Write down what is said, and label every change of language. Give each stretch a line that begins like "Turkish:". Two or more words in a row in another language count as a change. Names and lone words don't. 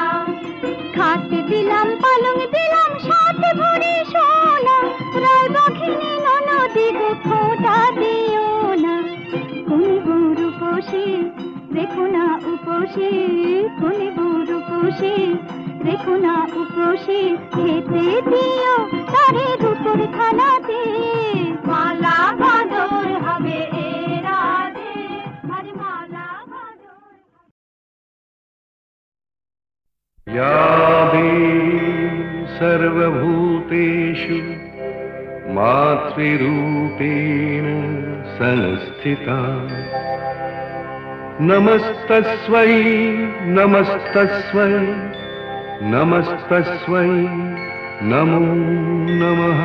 Bangla: খাট দিলাম পালং দিলাম সাত ভরি সোনা রায় বাঘিনী ননদি গো খোটা দিও না কোন বউর উপসে দেখো না উপসে কোন বউর উপসে দেখো না উপসে খেতে দিও তারে রূপর থালাতে মালা বদল হবে
Sanskrit: या देवी सर्वभूतेषु मातृरूपेण संस्थिता नमस्तस्मै नमस्तस्मै नमस्तस्मै नमो नमः